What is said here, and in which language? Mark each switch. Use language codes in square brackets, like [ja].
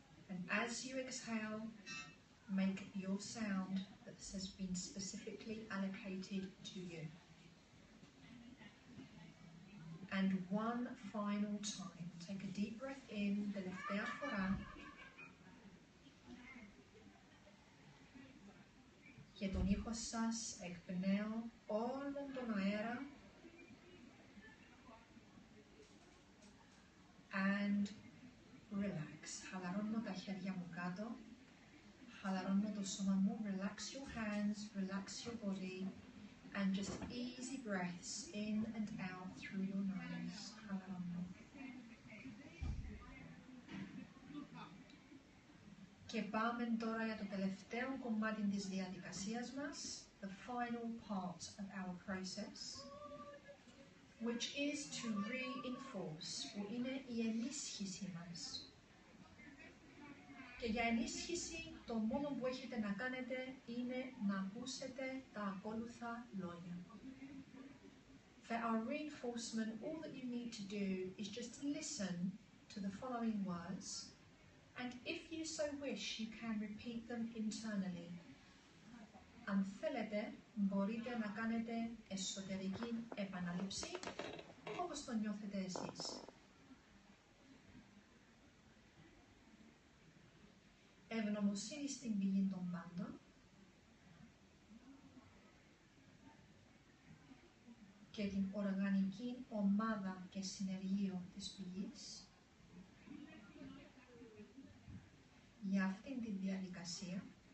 [en] And as you exhale, make your sound that has been specifically allocated to you. And one final time, take a deep breath in, [el] τελευταία φορά. Και τον ήχο σας εκπνέω όλον τον αέρα. [en] And relax. [el] Χαλαρώνω τα χέρια μου κάτω. Χαλαρώνω το σώμα μου. [en] Relax your hands, relax your body. And just easy breaths in and out through your nose. [el] Χαλαρώνω. Και πάμε τώρα για το τελευταίο κομμάτι της διαδικασίας μας. [en] The final part of our process. Which is to reinforce, [el] που είναι η ενίσχυση μας. Και για ενίσχυση το μόνο που έχετε να κάνετε είναι να ακούσετε τα ακόλουθα λόγια. [en] For our reinforcement, all that you need to do is just listen to the following words, and if you so wish, you can repeat them internally. [el] Αν θέλετε, μπορείτε να κάνετε εσωτερική επανάληψη, όπως το νιώθετε εσείς. Ευγνωμοσύνη στην πηγή των πάντων και την οργανική ομάδα και συνεργείο της πηγής για αυτήν τη διαδικασία